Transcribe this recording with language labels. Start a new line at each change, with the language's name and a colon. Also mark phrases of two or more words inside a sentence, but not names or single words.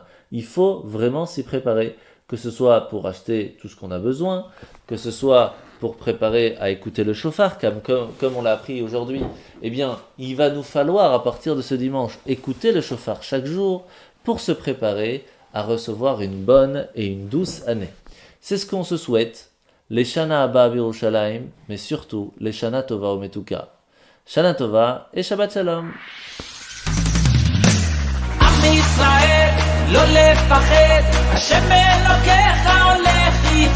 French: Il faut vraiment s'y préparer, que ce soit pour acheter tout ce qu'on a besoin, que ce soit pour préparer à écouter le shofar, comme on l'a appris aujourd'hui. Eh bien, il va nous falloir à partir de ce dimanche écouter le shofar chaque jour pour se préparer à recevoir une bonne et une douce année. C'est ce qu'on se souhaite, les
Hebrew: שנה הבאה בירושלים,
French: mais surtout les
Hebrew: שנה טובה ומתוקה. שנה טובה et שבת שלום. עם ישראל, לא לפחד, השם אלוקיך הולך איתך.